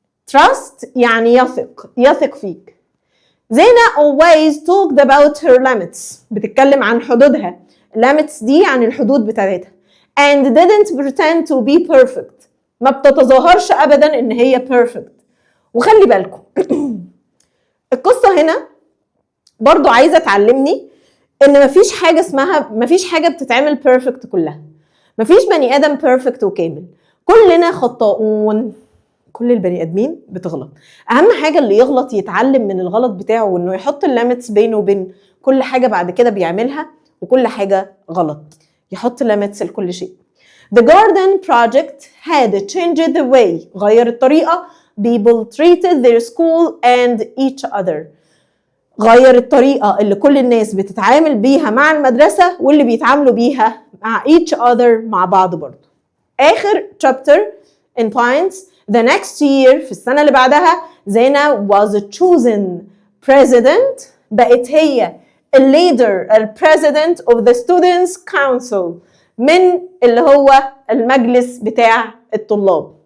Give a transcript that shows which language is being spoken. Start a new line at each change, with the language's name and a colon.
Arabic: trust يعني يثق فيك.
English: زينة always talked about her limits
Arabic: بتتكلم عن حدودها. limits دي عن الحدود بتاعتها.
English: and didn't pretend to be perfect
Arabic: ما بتتظاهرش أبدا إن هي
English: perfect.
Arabic: وخلي بالكم القصة هنا برضو عايزة تعلمني إن مفيش حاجة بتتعمل perfect كلها. مفيش بني آدم perfect وكامل. كلنا خطاؤون. كل البني ادمين بتغلط. اهم حاجه اللي يغلط يتعلم من الغلط بتاعه وانه يحط الليميتس بينه وبين كل حاجه بعد كده بيعملها وكل حاجه غلط. يحط ليميتس لكل شيء.
English: The garden project had changed the way
Arabic: غير الطريقه
English: people treated their school and each other.
Arabic: غير الطريقه اللي كل الناس بتتعامل بيها مع المدرسه واللي بيتعاملوا بيها مع
English: each other
Arabic: مع بعض برضه.
English: اخر chapter in points. The next year
Arabic: في السنة اللي بعدها زينة
English: was chosen president
Arabic: بقت هي
English: leader president of the students council
Arabic: من اللي هو المجلس بتاع الطلاب.